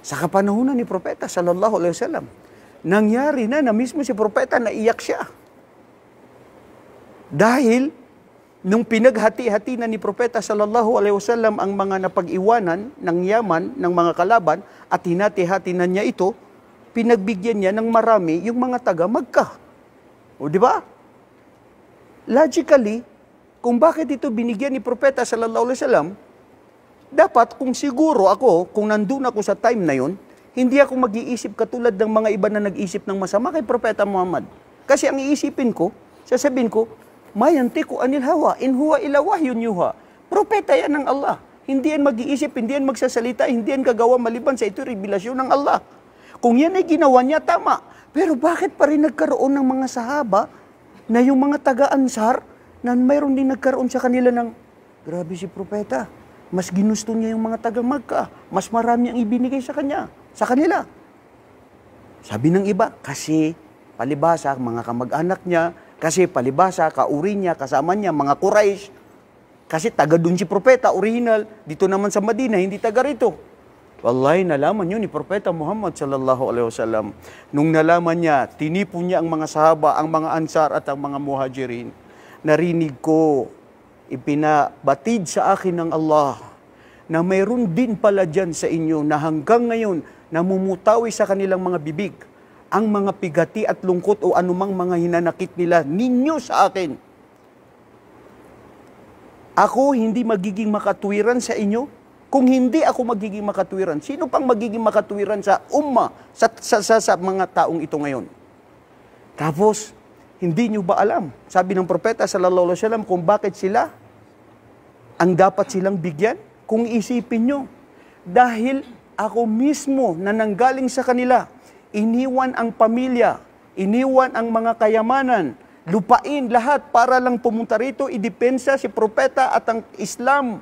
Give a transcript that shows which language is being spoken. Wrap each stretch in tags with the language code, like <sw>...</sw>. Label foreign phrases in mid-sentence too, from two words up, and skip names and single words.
<tl>Sa kapanahunan ni Propeta</tl> <ar>صلى الله عليه وسلم,</ar> <tl>nangyari na mismo si Propeta naiyak siya. Dahil nung pinaghati-hati na ni Propeta</tl> <ar>صلى الله عليه وسلم</ar> <tl>ang mga napag-iwanan ng yaman ng mga kalaban at hinati-hati na niya ito, pinagbigyan niya ng marami yung mga taga Makkah. O di ba? Logically, kung bakit ito binigyan ni Propeta</tl> <ar>صلى الله عليه وسلم,</ar> <tl>dapat kung siguro ako, kung nandun ako sa time na yun, hindi ako mag-iisip katulad ng mga iba na nag-isip ng masama kay Propeta Muhammad. Kasi ang iisipin ko, sasabihin ko,</tl> <ar>ما ينطق عن الهوى إن هو إلا وحي يوحى.</ar> <tl>Propeta yan ng Allah. Hindi yan mag-iisip, hindi yan magsasalita, hindi yan gagawa maliban sa ito revelasyon ng Allah. Kung yan ay ginawa niya, tama. Pero bakit pa rin nagkaroon ng mga sahaba na yung mga taga-Ansar na mayroon din nagkaroon sa kanila ng, grabe si Propeta, mas ginusto niya yung mga taga-Makkah, mas marami ang ibinigay sa kanya, sa kanila. Sabi ng iba, kasi palibhasa, mga kamag-anak niya, kasi palibhasa, kauri niya, kasama niya, mga Quraysh, kasi taga dun si Propeta, original, dito naman sa Madina, hindi taga rito. Wallahi, nalaman yun ni Propeta Muhammad</tl> <ar>صلى الله عليه وسلم.</ar> <tl>Nung nalaman niya, tinipon niya ang mga sahaba, ang mga Ansar at ang mga Muhajirin. Narinig ko, ipinabatid sa akin ng Allah na mayroon din pala dyan sa inyo na hanggang ngayon namumutawi sa kanilang mga bibig ang mga pigati at lungkot o anumang mga hinanakit nila ninyo sa akin. Ako hindi magiging makatwiran sa inyo. Kung hindi ako magiging makatwiran, sino pang magiging makatwiran sa umma, sa mga taong ito ngayon? Tapos, hindi nyo ba alam? Sabi ng Propeta</tl> <ar>صلى الله عليه وسلم</ar> <tl>kung bakit sila ang dapat silang bigyan? Kung isipin nyo, dahil ako mismo na nanggaling sa kanila, iniwan ang pamilya, iniwan ang mga kayamanan, lupain lahat para lang pumunta rito, idepensa si Propeta at ang Islam.</tl>